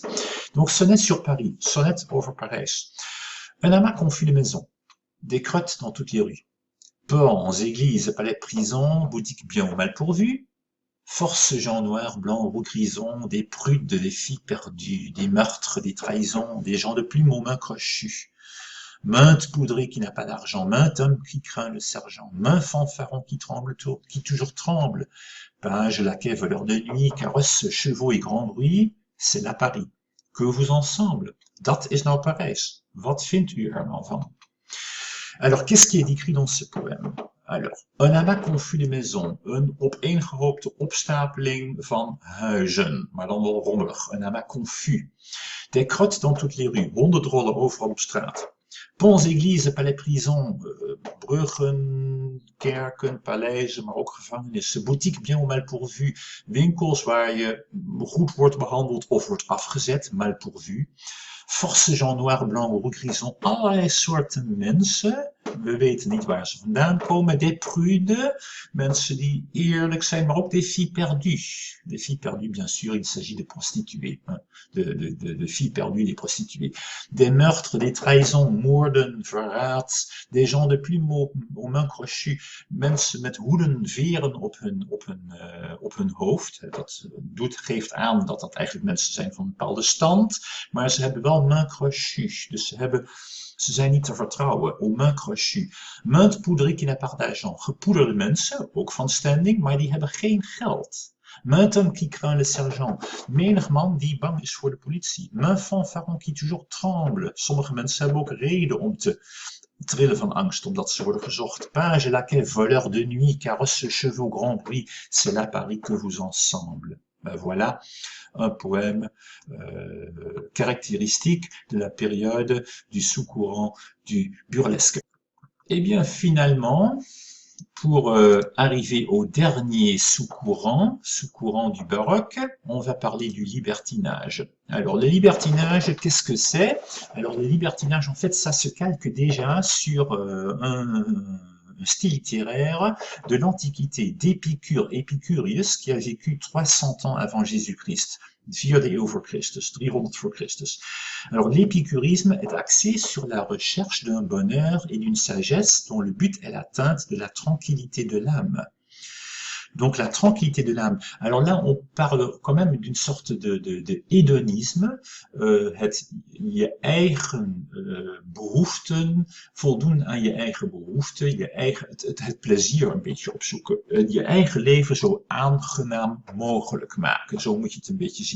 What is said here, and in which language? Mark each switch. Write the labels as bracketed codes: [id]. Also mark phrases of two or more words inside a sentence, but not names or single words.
[fr] Donc, sonnet sur Paris, [nl] sonnet over Paris. [fr] Un amas confus de maisons, des crottes dans toutes les rues, ports, églises, palais de prison, boutiques bien ou mal pourvues, force gens noirs, blancs, roux, grisons, des prudes, des filles perdues, des meurtres, des trahisons, des gens de plume aux mains crochues. Mainte poudrée qui n'a pas d'argent, maint homme qui craint le sergent, maint fanfaron qui toujours tremble, page, laquais, voleur de nuit, carrosse, chevaux et grand bruit, c'est là Paris. Que vous ensemble? [nl] Dat is nou Parijs. Wat vindt u er nou van? [fr] Alors, qu'est-ce qui est décrit dans ce poème? Alors, un amas confus de maisons, [nl] een opeengehoopte opstapeling van huizen, maar dan wel rommelig, een [fr] amas confus. Des crottes dans toutes les rues, [nl] honderdrollen overal op straat. [fr] Ponts, églises, palais, prisons, [nl] bruggen, kerken, paleizen, maar ook gevangenissen, [fr] boutiques bien ou mal pourvues, [nl] winkels waar je goed wordt behandeld of wordt afgezet, [fr] mal pourvu. Forse gens noirs, blancs, roux, grisons, [nl] allerlei soorten mensen. We weten niet waar ze vandaan komen. [fr] Des prudes, [nl] mensen die eerlijk zijn, maar ook [fr] des filles perdues. Des filles perdues, bien sûr, il s'agit de prostituées. Hein, de filles perdues, des prostituées. Des meurtres, des trahisons, [nl] moorden, verraad. [fr] Des gens de plume aux mains crochues. [nl] Mensen met hoeden, veren op hun hoofd. Dat geeft aan dat dat eigenlijk mensen zijn van een bepaalde stand. Maar ze hebben wel [fr] mains crochues. [nl] Dus ze zijn niet te vertrouwen. [fr] Aux mains crochues. Mainte poudrée qui n'a pas d'argent. [nl] Gepoederde mensen, ook van standing, maar die hebben geen geld. [fr] Maint homme qui craint le sergent. [nl] Menig man die bang is voor de politie. [fr] Maint fanfaron qui toujours tremble. [nl] Sommige mensen hebben ook reden om te trillen van angst, omdat ze worden gezocht. [fr] Page, laquais, voleur de nuit, carrosse, chevaux, grand bruit. C'est là Paris que vous ensemble. Ben voilà un poème caractéristique de la période du sous-courant du burlesque. Et bien finalement, pour arriver au dernier sous-courant du baroque, on va parler du libertinage. Alors le libertinage, qu'est-ce que c'est? Alors le libertinage, en fait, ça se calque déjà sur un style littéraire de l'Antiquité, d'Épicure, Epicurius, qui a vécu 300 ans avant Jésus-Christ. [nl] 4e eeuw voor Christus, 300 voor Christus. [fr] Alors l'épicurisme est axé sur la recherche d'un bonheur et d'une sagesse dont le but est l'atteinte de la tranquillité de l'âme. Donc la tranquillité de l'âme. Alors là, on parle quand même d'une sorte de hédonisme, [nl] het je eigen behoeften, voldoen aan je eigen behoeften, het plezier een beetje opzoeken, je eigen leven zo aangenaam mogelijk maken. Zo moet je het een beetje zien.